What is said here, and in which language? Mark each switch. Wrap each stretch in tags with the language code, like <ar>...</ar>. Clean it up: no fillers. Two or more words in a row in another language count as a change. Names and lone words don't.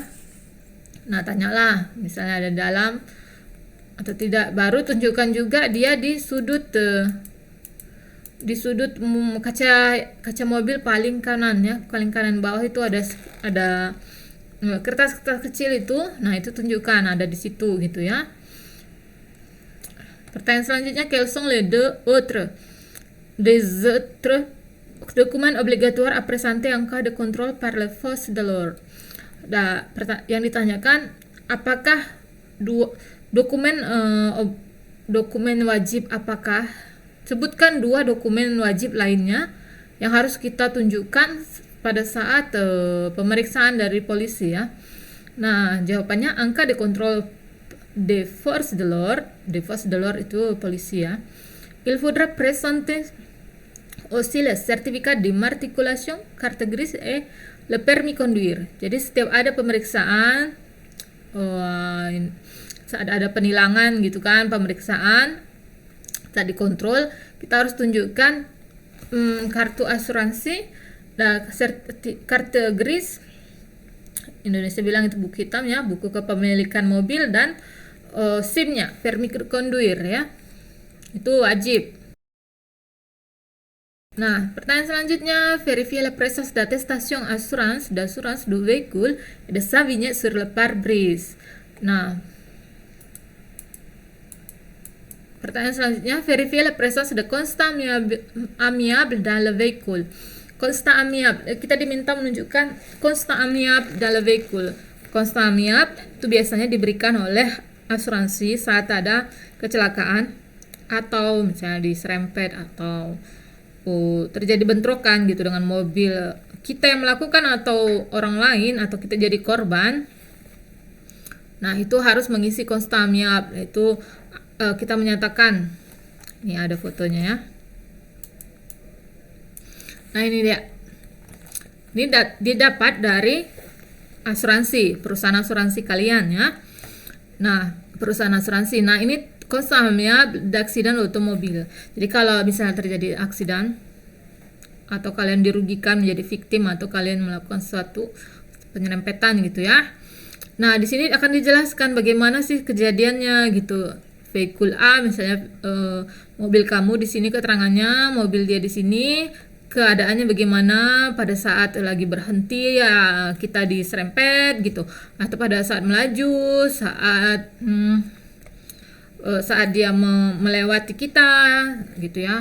<id>Nah, tanyalah misalnya ada di dalam atau tidak, baru tunjukkan juga dia di sudut kaca mobil paling kanan ya, paling kanan bawah itu ada kertas-kertas kecil itu. Nah, itu tunjukkan ada di situ gitu ya. Pertanyaan selanjutnya,</id> <fr>quels sont les autres documents obligatoires à présenter en cas de contrôle par les forces de l'ordre?</fr> <id>Nah, yang ditanyakan, apakah dokumen wajib, sebutkan 2 dokumen wajib lainnya yang harus kita tunjukkan pada saat pemeriksaan dari polisi ya. Nah, jawabannya,</id> <fr>angka de contrôle des forces de l'ordre. Des forces de l'ordre</fr> <id>itu polisi ya.</id> <fr>Il faudra présenter aussi le certificat d'immatriculation, carte grise et le permis conduire.</fr> <id>Jadi setiap ada pemeriksaan, saat ada penilangan gitu kan, pemeriksaan, saat dikontrol, kita harus tunjukkan kartu asuransi, kartu gris, Indonesia bilang itu buku hitam ya, buku kepemilikan mobil, dan SIM-nya,</id> <fr>permis conduire</fr> <id>ya, itu wajib. Nah, pertanyaan selanjutnya,</id> <fr>vérifier la présence d'attestation d'assurance du véhicule et de sa vignette sur le pare-brise.</fr> <id>Nah, pertanyaan selanjutnya,</id> <fr>vérifier la présence de constat amiable dans le véhicule. Constat amiable,</fr> <id>kita diminta menunjukkan</id> <fr>constat amiable dans le véhicule. Constat amiable</fr> <id>itu biasanya diberikan oleh asuransi saat ada kecelakaan atau misalnya diserempet atau terjadi bentrokan gitu dengan mobil kita yang melakukan atau orang lain, atau kita jadi korban. Nah, itu harus mengisi</id> <fr>constat amiable,</fr> <id>itu kita menyatakan, ini ada fotonya ya. Nah, ini dia, ini didapat dari asuransi, perusahaan asuransi kalian ya. Nah, perusahaan asuransi, nah ini</id> <fr>constat amiable d'accident automobile.</fr> <id>Jadi kalau misalnya terjadi aksiden atau kalian dirugikan menjadi victim, atau kalian melakukan suatu penyerempetan gitu ya. Nah, di sini akan dijelaskan bagaimana sih kejadiannya gitu. Vehicle A misalnya, mobil kamu di sini keterangannya, mobil dia di sini, keadaannya bagaimana pada saat lagi berhenti ya kita diserempet gitu, atau pada saat melaju, saat saat dia melewati kita gitu ya.</id>